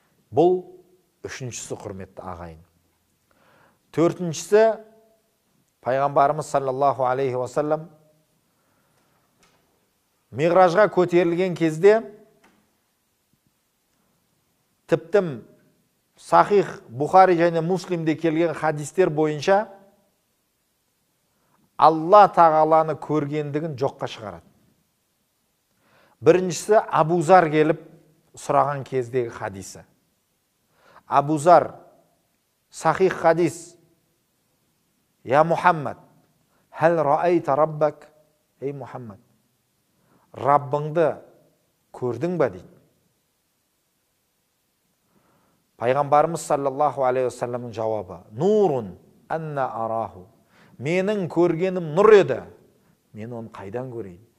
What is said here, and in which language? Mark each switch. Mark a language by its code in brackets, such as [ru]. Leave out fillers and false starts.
[kk] Бұл үшіншісі, құрметті ағайын. Төртіншісі, пайғамбарымыз саллаллаху алейхи вассалам миғражға көтерілген кезде тіптім Сахих Бухари және Муслимде келген хадистер бойынша Алла тағаланы көргендігін жоққа шығарады. Біріншісі Абузар келіп сұраған кездегі хадисі. Абузар, Сахих хадис. [ar] Я Мухаммад, хәл раайта раббак? [kk] Ей Мухаммад, Раббыңды көрдің ба дейді. Пайғамбарымыз саллаллаху алейхи вассаламның жауабы: [ar] Нурун анна араху. [kk] менің көргенім нұр еді, мен оны қайдан көрейін?